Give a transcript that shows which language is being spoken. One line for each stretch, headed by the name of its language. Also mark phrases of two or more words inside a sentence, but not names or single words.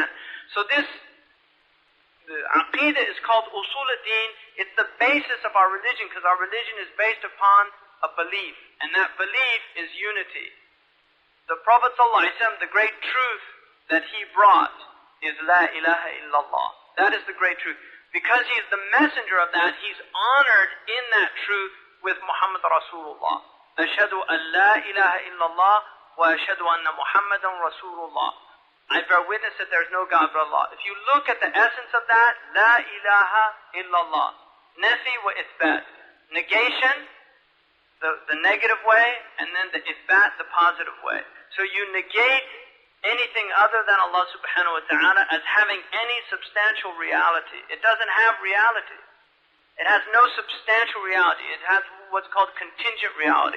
English: So the Aqidah is called
Arabic: أصول الدين.
English: It's the basis of our religion, because our religion is based upon a belief. And that belief is unity. The Prophet ﷺ, the great truth that he brought is
Arabic: لا إله إلا الله.
English: That is the great truth. Because he is the messenger of that, he's honored in that truth with
Arabic: محمد رسول الله. أشهد أن لا إله إلا الله وأشهد أن محمدا رسول الله.
English: I bear witness that there is no God but Allah. If you look at the essence of that,
Arabic: لا إله إلا الله. نفي وإثبات.
English: Negation, the negative way, and then the ithbat, the positive way. So you negate anything other than Allah
Arabic: سبحانه وتعالى
English: as having any substantial reality. It doesn't have reality. It has no substantial reality. It has what's called contingent reality.